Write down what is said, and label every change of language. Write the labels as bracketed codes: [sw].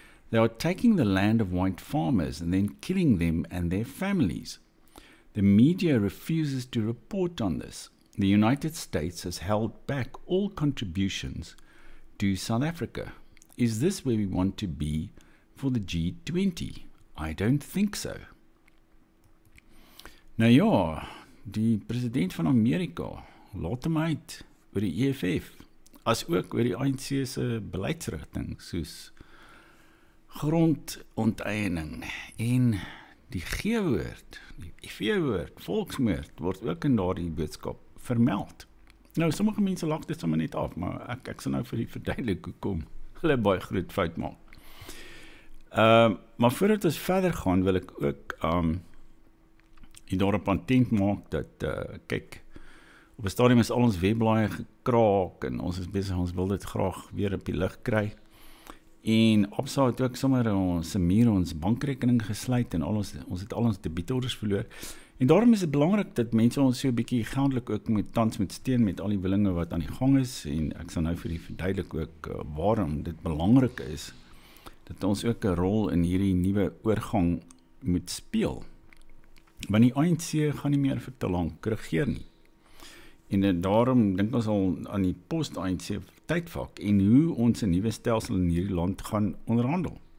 [en] They are taking the land of white farmers and then killing them and their families. The media refuses to report on this. The United States has held back all contributions to South Africa. Is this where we want to be for the G20? I don't think so. [af] Nou ja, die president van Amerika laat hom uit oor die EFF, as ook oor die ANC se beleidsrigting, soos grondonteeneming en die G-woord, die V-woord, volksmoord, word ook in daardie boodskap vermeld. Nou, sommige mense lag dit sommer net af, maar ek sal nou vir die verduidelik hoekom hulle baie groot fout maak. Maar voordat ons verder gaan, wil ek ook hier daarop attent maak dat, kyk, op 'n stadium is al ons webblaaie gekraak en ons is besig, ons wil dit graag weer op die lig kry. En Absa het ook sommer ons bankrekening gesluit en ons het al ons debietorders verloor. En daarom is dit belangrik dat mense ons so 'n bietjie geldelik ook tans met steun met al die willinge wat aan die gang is, en ek sal nou vir die verduidelik ook waarom dit belangrik is dat ons ook 'n rol in hierdie nuwe oorgang moet speel. Want die ANC gaan nie meer vir te lank regeer nie. En daarom dink ons al aan die post-ANC tydvak en hoe ons 'n nuwe stelsel in hierdie land gaan onderhandel.